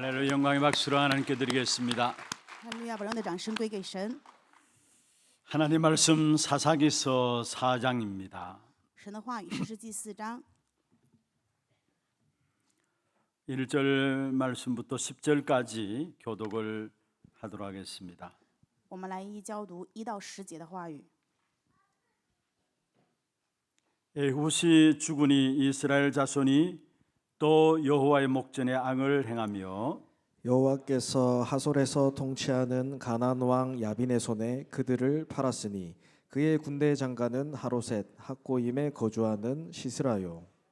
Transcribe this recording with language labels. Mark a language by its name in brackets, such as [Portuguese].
[Korean] 영광의 박수를 하나님께 드리겠습니다. [Chinese] 哈利路亚，把荣耀的掌声归给神。 [Korean] 하나님 말씀 사사기서 4장입니다. [Chinese] 神的话语，士师记4章 [Korean] 1절 말씀부터 10절까지 교독을 하도록 하겠습니다. [Chinese] 我们来一一教读1到10节的话语。 [Korean] 에훗이 죽으니 이스라엘 자손이 또 여호와의 목전에 앙을 행하며 여호와께서 하솔에서 통치하는 가나안 왕 야빈의 손에 그들을 팔았으니 그의 군대 장관은 하로셋 학고임에 거주하는 시스라요.